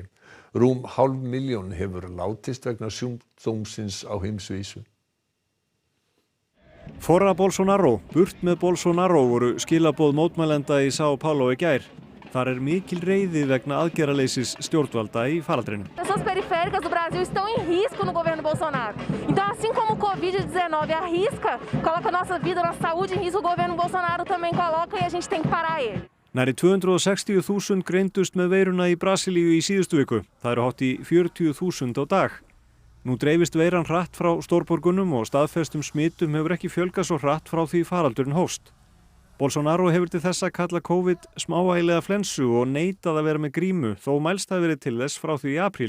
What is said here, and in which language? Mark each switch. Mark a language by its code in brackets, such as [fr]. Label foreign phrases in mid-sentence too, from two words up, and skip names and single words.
[is] Rúm 500.000 hefur látist vegna sjúkdómsins á heimsvísu. [pt] Fora Bolsonaro, [is] burt með Bolsonaro voru skilaboð mótmælenda í São Paulo í gær. Þar mikil reiði vegna aðgerðaleysis stjórnvalda í faraldrinum. [pt] Pessoas periféricas do Brasil estão em risco no governo Bolsonaro. Então, assim como o Covid-19 arrisca, coloca nossa vida, nossa saúde em risco, o governo Bolsonaro também coloca e a gente tem que parar ele. [is] Nærri 260.000 greindust með veiruna í Brasilíu í síðustu viku. Það eru hátt í 40.000 á dag. Nú dreifist veiran hratt frá stórborgunum og staðfestum smitum hefur ekki fjölgað svo hratt frá því faraldurinn hófst. Bolsonaro hefur til þess að kalla COVID smávægilega flensu og neitað að vera með grímu þó mælst hafi verið til þess frá því í apríl.